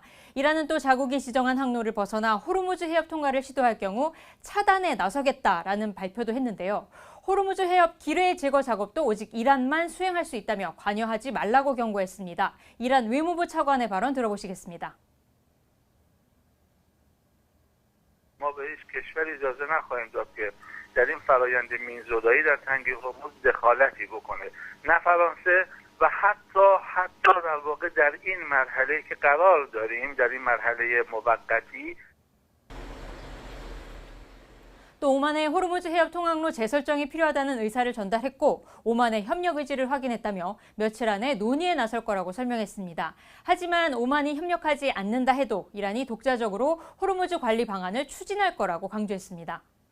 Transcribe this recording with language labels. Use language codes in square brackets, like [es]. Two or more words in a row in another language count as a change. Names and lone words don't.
[ko] 이란은 또 자국이 지정한 항로를 벗어나 호르무즈 해협 통과를 시도할 경우 차단에 나서겠다라는 발표도 했는데요. 호르무즈 해협 기뢰 제거 작업도 오직 이란만 수행할 수 있다며 관여하지 말라고 경고했습니다. 이란 외무부 차관의 발언 들어보시겠습니다. [fa] ما به هیچ کشوری اجازه نخواهیم داد که در این فرآیند میان‌زدایی در تنگ هرمز دخالتی بکنه. نه فرانسه و حتی در واقع در این مرحله که قرار داریم در این مرحله موقتی [ko] 또 오만의 호르무즈 해협 통항로 재설정이 필요하다는 의사를 전달했고 오만의 협력 의지를 확인했다며 며칠 안에 논의에 나설 거라고 설명했습니다. 하지만 오만이 협력하지 않는다 해도 이란이 독자적으로 호르무즈 관리 방안을 추진할 거라고 강조했습니다.